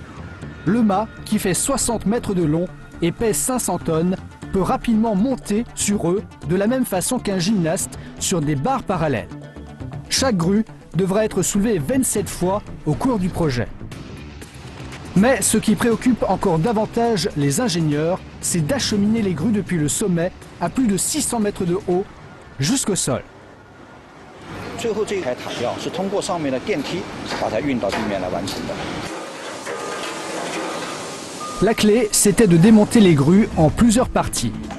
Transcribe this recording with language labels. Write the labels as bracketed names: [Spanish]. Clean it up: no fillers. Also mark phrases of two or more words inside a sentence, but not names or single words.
[French] Le mât, qui fait 60 mètres de long et pèse 500 tonnes, peut rapidement monter sur eux de la même façon qu'un gymnaste sur des barres parallèles. Chaque grue devra être soulevée 27 fois au cours du projet. Mais ce qui préoccupe encore davantage les ingénieurs, c'est d'acheminer les grues depuis le sommet à plus de 600 mètres de haut jusqu'au sol. [Chinese] 最后这台塔吊是通过上面的电梯把它运到地面来完成的。 [French] La clé, c'était de démonter les grues en plusieurs parties.